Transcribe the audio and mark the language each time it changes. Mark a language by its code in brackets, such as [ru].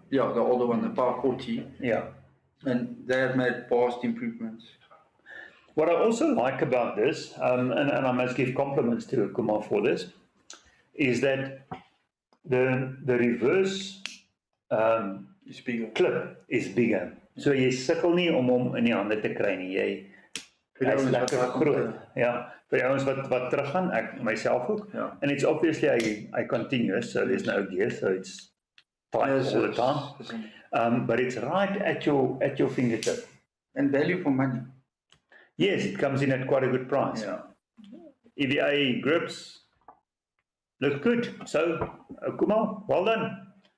[en] Yeah, the older one, the Power 40. Yeah. And they have made vast improvements. What I also like about this, and I must give compliments to Kumar for this, is that the reverse It's bigger. clip is bigger. [af] So jy sukkel nie om hom in die hande te kry nie. Hy's lekker groot. Ja, vir die ouens wat teruggaan, ek myself ook. [en] Yeah. And it's obviously I continuous, so there's no gear, so it's tight all the time. But it's right at your fingertip. And value for money. Yes, it comes in at quite a good price. Yeah. EVA grips look good. So, Kumar, well done.